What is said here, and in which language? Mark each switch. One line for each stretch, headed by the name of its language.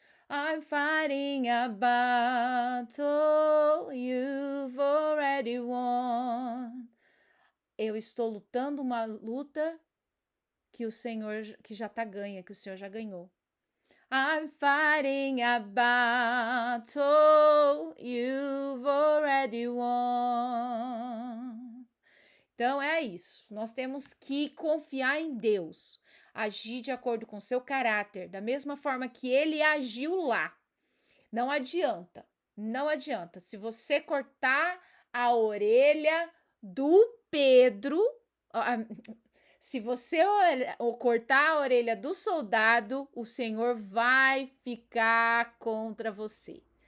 English: I'm fighting a battle you've already won.
Portuguese: Eu estou lutando uma luta que o Senhor, que já está ganha, que o Senhor já ganhou.
English: I'm fighting a battle you've already won.
Portuguese: Então é isso. Nós temos que confiar em Deus, agir de acordo com seu caráter, da mesma forma que ele agiu lá. Não adianta, não adianta. Se você cortar a orelha do Pedro, se você cortar a orelha do soldado, o Senhor vai ficar contra você.